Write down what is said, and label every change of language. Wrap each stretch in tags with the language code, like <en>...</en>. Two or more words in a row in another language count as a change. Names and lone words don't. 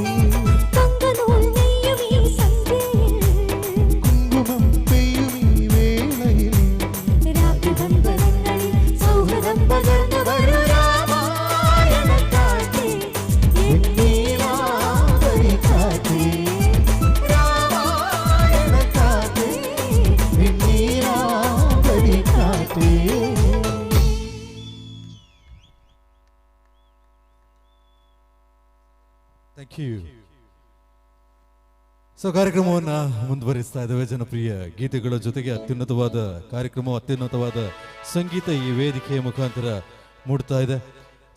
<ml>കുങ്കുമം പെയ്യും ഈ വേളയിൽ സൗഹൃദം പകർന്നു വരൂ രാമായണ കാറ്റേ നീലാംബരി കാറ്റേ രാമായണ കാറ്റേ നീലാംബരി കാറ്റേ.</ml> <en>thank you.</en> <kn>ಸೊ ಕಾರ್ಯಕ್ರಮವನ್ನು ಮುಂದುವರಿಸ್ತಾ ಇದ್ದೇವೆ. ಜನಪ್ರಿಯ ಗೀತೆಗಳ ಜೊತೆಗೆ ಅತ್ಯುನ್ನತವಾದ ಕಾರ್ಯಕ್ರಮ, ಅತ್ಯುನ್ನತವಾದ ಸಂಗೀತ ಈ ವೇದಿಕೆಯ ಮುಖಾಂತರ ಮೂಡ್ತಾ ಇದೆ.</kn>